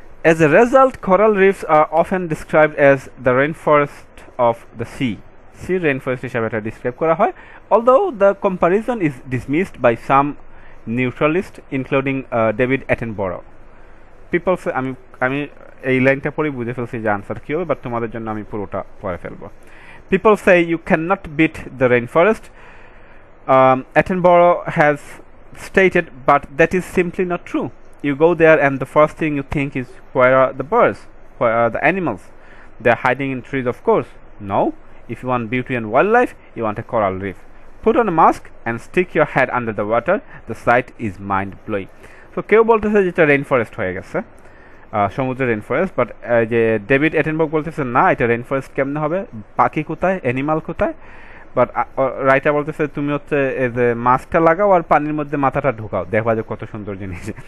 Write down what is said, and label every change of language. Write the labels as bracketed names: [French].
[English] As a result, coral reefs are often described as the rainforest of the sea. [Bangla] Sea rainforest হিসাবে এটা describe করা হয়, [English] although the comparison is dismissed by some neutralists, including David Attenborough. [Bangla] People সে আমি এই লাইনটা পরে বুঝে ফেলছি যে আনসার কী হবে, বাট তোমাদের জন্য আমি পুরোটা পড়ে ফেলবো। [English] People say you can not beat the rain forest, Attenborough has stated, but that is simply not true. You go there and the first thing you think is, where are the birds? Where are the animals? They are hiding in trees, of course. No, if you want beauty and wildlife, you want a coral reef. Put on a mask and stick your head under the water. The sight is mind-blowing. [Bangla] So কেউ বলতেছে যে এটা rain forest হয়ে গেছে, সমুদ্রের rain forest, but যে David এটেনবর্গ বলতেছে না, এটা রেইন ফরেস্ট কেমনে হবে, পাখি কোথায়, অ্যানিমাল কোথায়। বাট রাইটার বলতেছে তুমি হচ্ছে এই যে মাস্কটা লাগাও আর পানির মধ্যে মাথাটা ঢুকাও, দেখবা যে কত সুন্দর জিনিস।